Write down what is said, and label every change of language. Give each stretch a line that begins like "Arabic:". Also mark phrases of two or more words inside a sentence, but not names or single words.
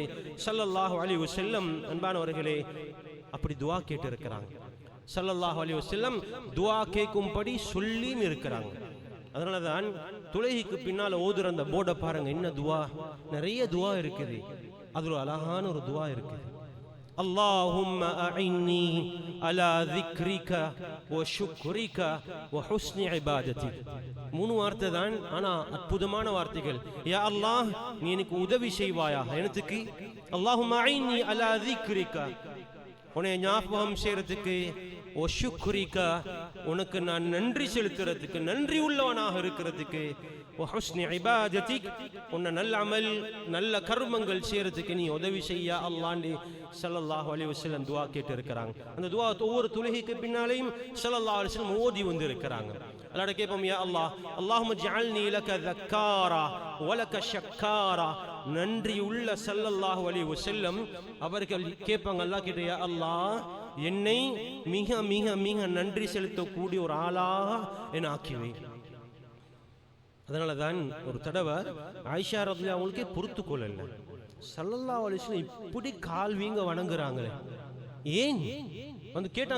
Arabic: صلى الله عليه وسلم
Tamil: அன்பானவர்களே அப்படி துஆ கேட்டு இருக்கிறாங்க.
Arabic: صلى الله عليه وسلم
Tamil: துஆ கேட்கும்படி சொல்லியும் இருக்கிறாங்க. அதனாலதான் தொழுகைக்கு பின்னால ஓதுற அந்த போர்டை பாருங்க, என்ன துஆ, நிறைய துஆ இருக்குது. அது ஒரு அழகான ஒரு துஆ இருக்குது.
Arabic: اللهم أعني على ذكرك وشكرك وحسن عبادتك.
Tamil: மூணு வார்த்தை தான், ஆனா அற்புதமான வார்த்தைகள்.
Arabic: يا الله,
Tamil: நீ எனக்கு உதவி செய்வாயா எனக்கு.
Arabic: اللهم أعني على ذكرك,
Tamil: உன்னை ஞாபகம் செய்யறதுக்கு, وشكرك, உனக்கு நான் நன்றி செலுத்துறதுக்கு, நன்றி உள்ளவனாக இருக்கிறதுக்கு,
Arabic: وحسن عبادتك,
Tamil: உன்னை நல்ல அமல் நல்ல கர்மங்கள் செய்யறதுக்கு நீ உதவி செய்ய அல்லாஹ்னு
Arabic: صلى الله عليه وسلم
Tamil: துஆ கேட்டு இருக்கிறாங்க. அந்த துஆ ஒவ்வொரு தொழுகைக்கு பின்னாலேயும்
Arabic: صلى الله عليه وسلم
Tamil: ஓதி வந்து இருக்கிறாங்க. அல்லாஹ்ட கேட்போம்,
Arabic: يا الله، اللهم اجعلني لك ذكارا ولك شكارا.
Tamil: நன்றி உள்ள
Arabic: صلى الله عليه وسلم
Tamil: அவர்கள் கேட்பாங்க அல்லாஹ் கிட்ட,
Arabic: يا الله,
Tamil: என்னை மிக மிக மிக நன்றி செலுத்தக்கூடிய ஒரு ஆளாக என்ன ஆக்கிவை. அதனால தான் ஒரு தடவை ஆயிஷா ரலியல்லாஹு அவங்களுக்கே பொறுத்து கொள்ளல,
Arabic: صلى الله عليه وسلم
Tamil: இப்படி கால் வீங்க வணங்குறாங்களே ஏன் வந்து கேட்டாங்க.